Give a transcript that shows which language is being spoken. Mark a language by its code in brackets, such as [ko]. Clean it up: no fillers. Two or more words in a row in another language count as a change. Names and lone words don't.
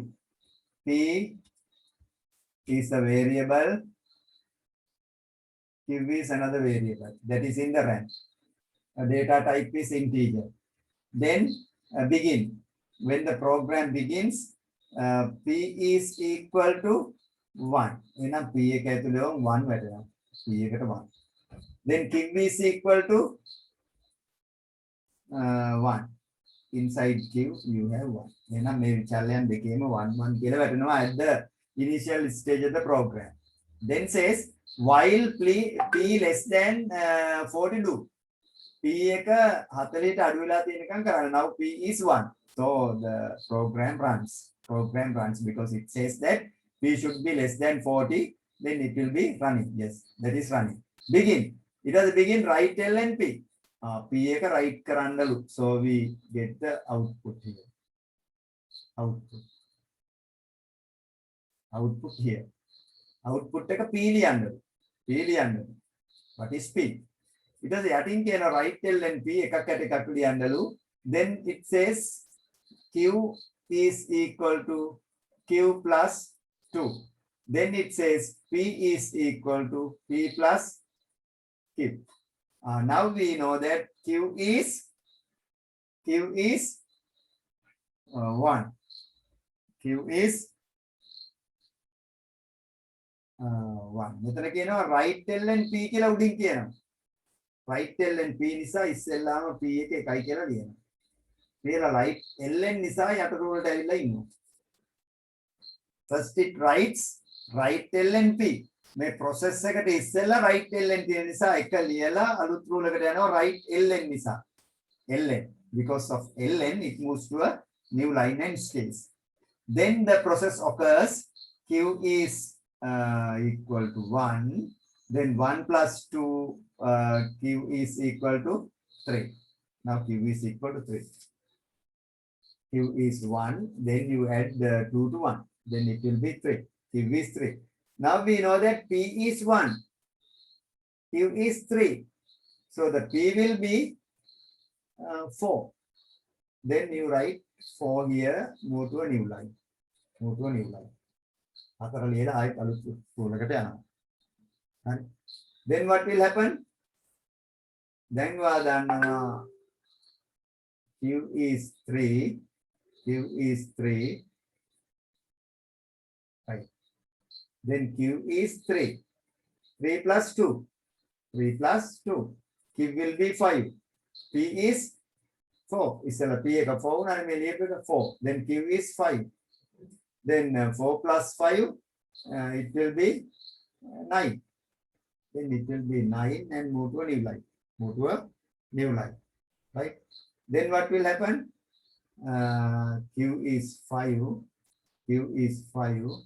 [en] P is a variable. Q is another variable that is in the RAM. Data type is integer. Then begin. When the program begins, P is equal to 1. [si] Then P එක ඇතුළේ 1 වැටෙනවා. P එකට 1. [en] Then Q is equal to 1. Inside Q you have 1. [si] එහෙනම් මේ විචල්‍යයන් දෙකේම 1 1 කියලා වැටෙනවා [en] at the initial stage of the program. Then says while P less than 42. [si] P එක 40ට අඩු වෙලා තියෙනකම් කරන්න. [en] Now P is 1. So the program runs because it says that P should be less than 40. Then it will be running. Yes, that is running. Begin. It has begin write L and P. [si] P එක write කරන්නලු. [en] So we get the output here. Output here. [si] Output එක P ලියන්නලු. [en] What is P? It has [si] යටින් කියන [en] write L and P [si] එකක් යට එකක් ලියන්නලු. [en] Then it says Q is equal to Q plus 2. Then it says P is equal to P plus Q. Now we know that Q is 1. Q is 1. [si] මෙතන කියනවා [en] write L and P [si] කියලා උඩින් කියනවා. [en] Write L and P [si] නිසා ඉස්සෙල්ලාම P එක එකයි කියලා ලියනවා. කියලා [en] write L and [si] නිසා යටට උඩට ඇවිල්ලා ඉන්නවා. [en] First it writes write L and P. [si] මේ process එකට ඉස්සෙල්ලා [en] write L and [si] තියෙන නිසා එක ලියලා අලුත් rule එකට යනවා [en] write LN [si] නිසා. LN. [en] Because of LN it moves to a new line and scales. Then the process occurs. Q is equal to 1. Then 1 plus 2 Q is equal to 3. Now Q is equal to 3. Q is 1. Then you add the 2 to 1. Then it will be 3. Q is 3. Now we know that P is 1. Q is 3. So the P will be 4. Then you write 4 here, move to a new line. [si] 4 ලියලා ආයෙත් අලුත් ස්කූල් එකට යනවා. හරි. [en] Then what will happen? [si] දැන් ඔයා දන්නවා [en] Q is 3. Q is 3. Right. Then Q is 3. 3 plus 2. 3 plus 2. Q will be 5. P is 4. [si] ඉස්සෙල්ලා P එක 4 උනානේ මේ ලියපු එක 4. [en] Then Q is 5. Then 4 plus 5 it will be 9. Then it will be 9 and move to a new line. Move to a new line. Right? Then what will happen? Q is 5. Q is 5.